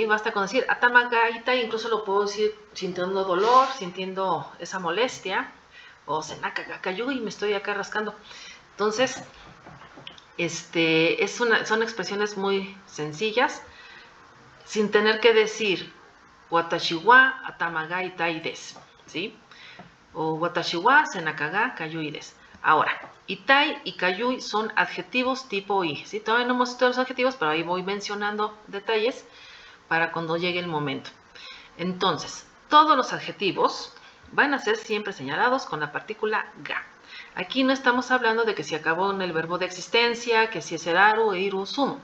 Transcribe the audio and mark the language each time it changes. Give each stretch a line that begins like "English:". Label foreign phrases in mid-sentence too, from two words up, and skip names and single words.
Spanish: Basta con decir
Japanese: 頭が痛い,
Spanish: incluso lo puedo decir sintiendo dolor, sintiendo esa molestia, o
Japanese: 背中がかゆい
Spanish: y me estoy acá rascando. Entonces, son expresiones muy sencillas, sin tener que decir
Japanese: 私は頭が痛いです,
Spanish: ¿sí?
Japanese: O 私は背中がかゆいです.
Spanish: Ahora, itai y kayui son adjetivos tipo i, ¿sí? Todavía no hemos estudiado los adjetivos, pero ahí voy mencionando detalles para cuando llegue el momento. Entonces, todos los adjetivos van a ser siempre señalados con la partícula ga. Aquí no estamos hablando de que si acabó en el verbo de existencia, que si es eraru, eiru, sum.